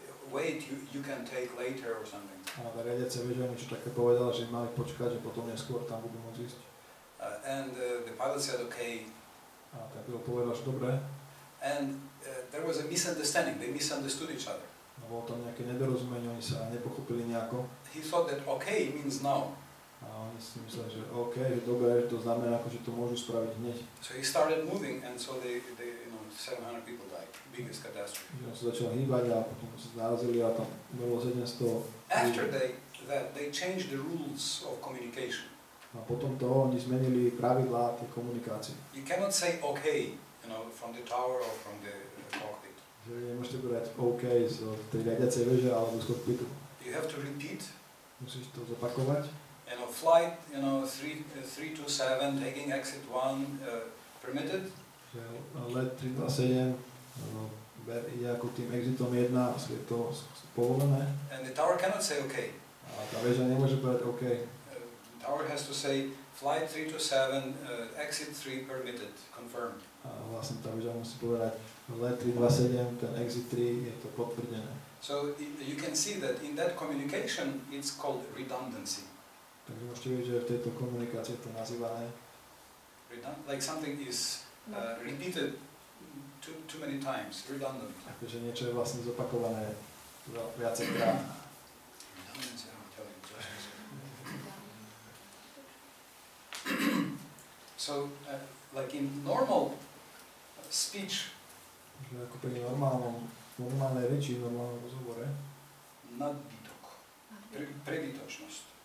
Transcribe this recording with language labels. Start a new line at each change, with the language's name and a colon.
English: Wait, you can take later, or something.
Slovak: A tá riadiaca väža niečo také povedala, že mali počkať, že potom neskôr tam budú môcť ísť.
English: And the pilot said, okay.
Slovak: A ten pilot povedal, že dobre.
English: And there was a misunderstanding. They misunderstood each other.
Slovak: No bolo tam nejaké nedorozumenie, oni sa nepochopili nejako.
English: He thought that okay means now.
Slovak: A oni si mysleli, že OK, že dobre, to znamená, že to môžu spraviť hneď.
English: So he started moving, and so they 700 people died. Biggest catastrophe.
Slovak: Že on sa začal hýbať a potom sa zarazili a tam bolo 700.
English: After that, they changed the rules of communication.
Slovak: A potom toho oni zmenili pravidlá tej komunikácie.
English: You cannot say okay, from the tower or from the cockpit.
Slovak: Že nemôžete povedať OK z tej riadiacej veže alebo z kokpitu.
English: You have to repeat.
Slovak: Musíš to zopakovať.
English: Flight, 327, taking exit 1, permitted.
Slovak: Že let 327 ide ako tým exitom 1 a je to povolené.
English: And the tower cannot say okay.
Slovak: A tá väža nemôže povedať OK.
English: The tower has to say flight 327, exit 3 permitted, confirmed.
Slovak: A vlastne tá väža musí povedať let 327, ten exit 3 je to potvrdené.
English: So you can see that in that communication it's called redundancy.
Slovak: Takže môžete vidieť, že v tejto komunikácii je to nazývané.
English: Like something is repeated too many times, redundant.
Slovak: Takže niečo je vlastne zopakované viacejkrát.
English: Redundancy, I'm telling you just. So, like in normal speech,
Slovak: Takže ako pri normálnej reči, normálnom rozhovore, nadbytok, prebytočnosť.